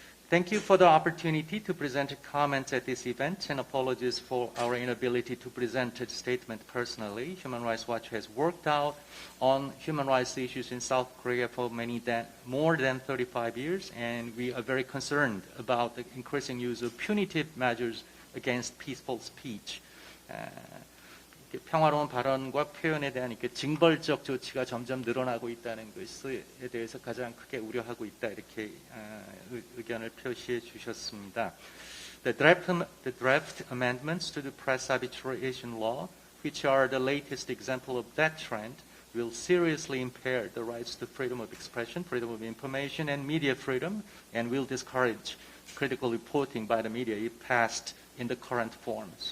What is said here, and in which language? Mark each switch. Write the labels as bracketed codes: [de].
[en] Thank you for the opportunity to present comments at this event, and apologies for our inability to present a statement personally. Human Rights Watch has worked out on human rights issues in South Korea for more than 35 years, and we are very concerned about the increasing use of punitive measures against peaceful speech. [ko] 평화로운 발언과 표현에 대한 징벌적 조치가 점점 늘어나고 있다는 것에 대해서 가장 크게 우려하고 있다, 이렇게 의견을 표시해 주셨습니다. [en] The draft amendments to the press arbitration law, which are the latest example of that trend, will seriously impair the rights to freedom of expression, freedom of information, and media freedom, and will discourage critical reporting by the media if passed in the current form.